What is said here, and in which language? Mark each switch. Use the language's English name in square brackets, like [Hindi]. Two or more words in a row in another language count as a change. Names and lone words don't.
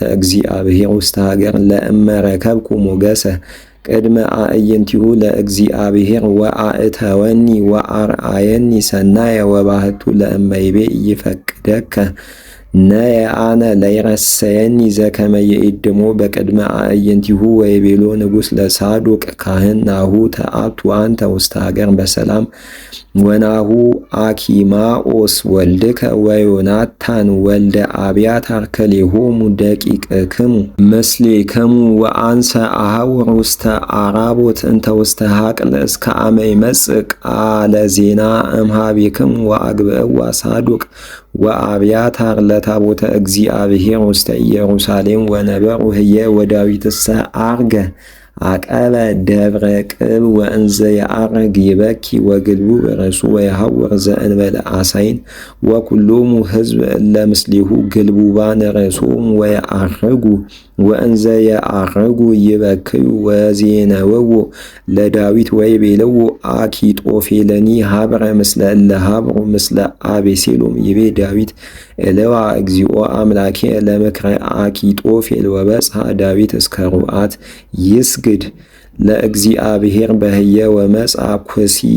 [Geez] እግዚአብሔር ውስተ ሀገር ለእመረከብኩ ሞገሰ ቅድመ አዕይንቲሁ ለእግዚአብሔር ወአእተወኒ ወአርአየኒ ሰናየ ወባህቱ ለእመይቤ ይፈቅደከ ነየ አነ ለይረሰየኒ ዘከመ ይእድሞ በቅድመ አዕይንቲሁ ወይቤሎ ንጉሥ ለሳዱቅ ካህን ናሁ ተአቱ አንተ ውስተ ሀገር በሰላም ወናሁ አኪማኦስ ወልድከ ወዮናታን ወልደ አብያታር ከሌሆሙ ደቂቅክሙ ምስሌክሙ ወአንሰ አሐውር ውስተ አራቦት እንተ ውስተ ሀቅል እስከ አመ ይመጽእ ቃለ ዜና እምኀቤክሙ ወአግብእዋ ሳዱቅ ወአብያታር ለታቦተ እግዚአብሔር ውስተ ኢየሩሳሌም ወነበሩ ህየ ወዳዊትሰ አርገ አቀበ ደብረ ቅብ ወእንዘ የአርግ ይበኪ ወግልቡ ርእሱ ወየሐውር ዘእንበለ አሳይን ወኩሎሙ ሕዝብ እለ ምስሊሁ ግልቡባን ርእሶሙ ወየአርጉ ወእንዘ የአርጉ ይበክዩ ወዜነውዎ ለዳዊት ወይቤልዎ አኪጦፌለኒ ሀብረ ምስለ እለ ሀብሩ ምስለ አቤሴሎም ይቤ ዳዊት እለዋ እግዚኦ አምላኬ ለምክረ አኪጦፌል ወበጽሐ ዳዊት እስከ ሩአት ይስግድ ለእግዚአብሔር በህየ ወመጽአ ኩሲ